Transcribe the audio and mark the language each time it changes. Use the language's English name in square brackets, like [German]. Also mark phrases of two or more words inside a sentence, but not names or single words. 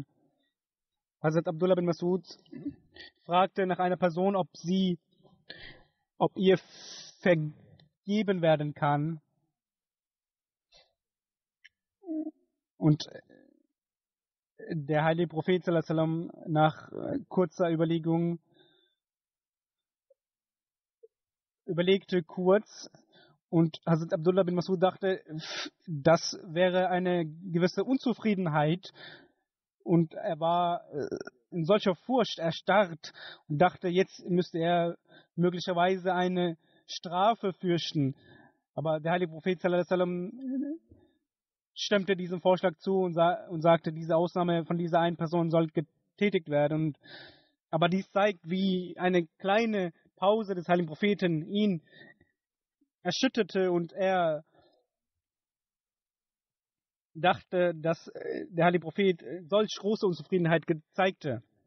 [German] Hazrat Abdullah bin Masud fragte nach einer Person, ob ihr vergeben werden kann. Und der heilige Prophet [Arabic] صلى الله عليه وسلم [German] nach kurzer Überlegung überlegte kurz und Hazrat Abdullah bin Masud dachte, das wäre eine gewisse Unzufriedenheit und er war in solcher Furcht erstarrt und dachte, jetzt müsste er möglicherweise eine Strafe fürchten. Aber der heilige Prophet [Arabic] صلى الله عليه وسلم [German] stimmte diesem Vorschlag zu und sagte, diese Ausnahme von dieser einen Person soll getätigt werden. Aber dies zeigt, wie eine kleine Pause des heiligen Propheten ihn erschütterte und er dachte, dass der heilige Prophet solch große Unzufriedenheit zeigte.